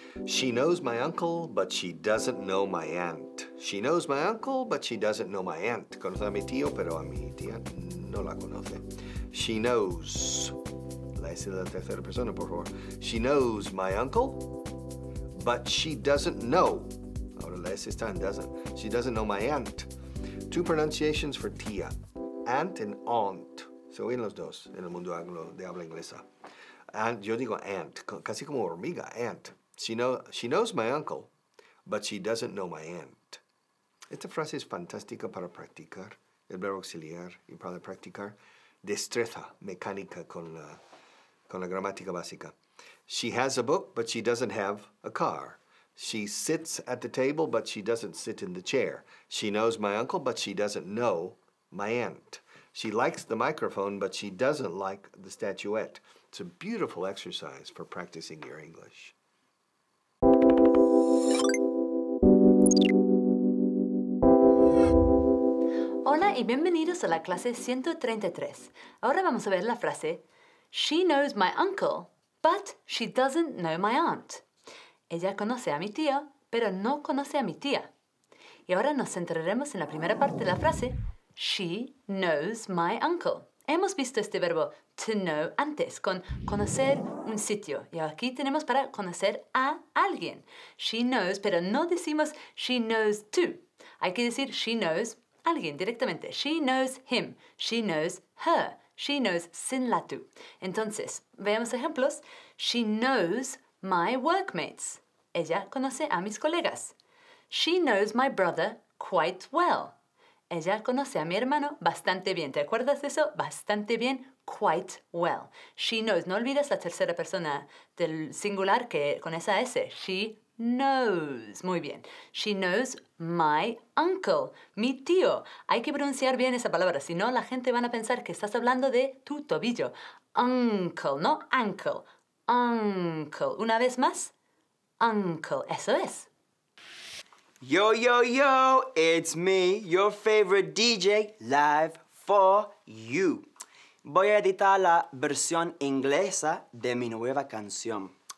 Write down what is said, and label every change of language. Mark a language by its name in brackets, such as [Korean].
[English] She knows my uncle, but she doesn't know my aunt. She knows my uncle, but she doesn't know my aunt. [Spanish] Conoce a mi tío, pero a mi tía no la conoce. [English] She knows. [Spanish] La S de la tercera persona, por favor. [English] She knows my uncle, but she doesn't know. [Spanish] Ahora la S está en [English] doesn't. She doesn't know my aunt. Two pronunciations for tía. Aunt and aunt. [Spanish] Se oyen los dos en el mundo anglo de habla inglesa. And yo digo aunt, casi como hormiga, aunt. [English] She knows my uncle, but she doesn't know my aunt. [Spanish] Esta frase es fantástica para practicar el verbo auxiliar y para practicar destreza mecánica con la gramática básica. [English] She has a book, but she doesn't have a car. She sits at the table, but she doesn't sit in the chair. She knows my uncle, but she doesn't know my aunt. She likes the microphone, but she doesn't like the statuette. It's a beautiful exercise for practicing your English. [Spanish] Hola y bienvenidos a la clase 133. Ahora vamos a ver la frase [English] She knows my uncle, but she doesn't know my aunt. [Spanish] Ella conoce a mi tío, pero no conoce a mi tía. Y ahora nos centraremos en la primera parte de la frase [English] She knows my uncle. [Spanish] Hemos visto este verbo to know antes, con conocer un sitio. Y aquí tenemos para conocer a alguien. She knows, pero no decimos she knows to. Hay que decir she knows alguien directamente. [English] She knows him. She knows her. [Spanish] She knows sin la to. Entonces, veamos ejemplos. [English] She knows my workmates. [Spanish] Ella conoce a mis colegas. [English] She knows my brother quite well. [Spanish] Ella conoce a mi hermano bastante bien. ¿Te acuerdas de eso? Bastante bien, [English] quite well. She knows. [Spanish] No olvides la tercera persona del singular que con esa S. [English] She knows. [Spanish] Muy bien. [English] She knows my uncle. [Spanish] Mi tío. Hay que pronunciar bien esa palabra. Si no, la gente van a pensar que estás hablando de tu tobillo. [English] Uncle, no ankle. Uncle. [Spanish] Una vez más. Uncle. Eso es. [English] Yo, yo, yo, it's me, your favorite DJ, live for you. [Spanish] Voy a editar la versión inglesa de mi nueva canción.